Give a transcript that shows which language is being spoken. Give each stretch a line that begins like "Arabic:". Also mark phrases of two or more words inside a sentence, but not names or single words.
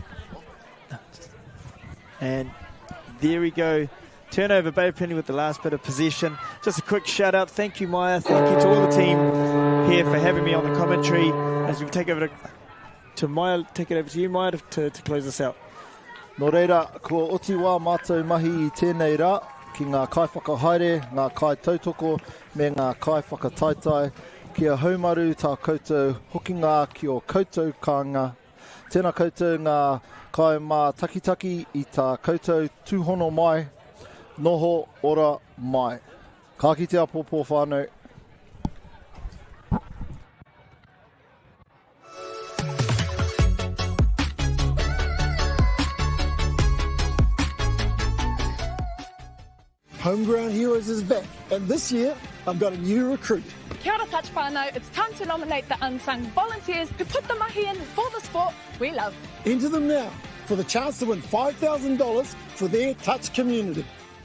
English: And there we go. Turnover, Bay of Plenty with the last bit of possession. Just a quick shout out. Thank you, Maya. Thank you to all the team here for having me on the commentary. As we take over to Maya, take it over to you, Maya, to close this out.
Māori: Nō reira, kua oti wā mātou mahi I tēnei rā, ki ngā kai whakahaere, ngā kai tautoko, me ngā kai whakataitai. Kia haumaru tā koutou hokinga ki o koutou kāinga. Tēnā koutou ngā kai mā takitaki I tā koutou tūhono mai. Noho ora mai. Ka kitea pōpō whānau.
English: Homegrown Heroes is back, and this year I've got a new recruit.
Māori: Kia ora touch whānau,
English: it's time to nominate the unsung volunteers who put the mahi in for the sport we love. Enter them now for the chance to win $5,000 for their touch community.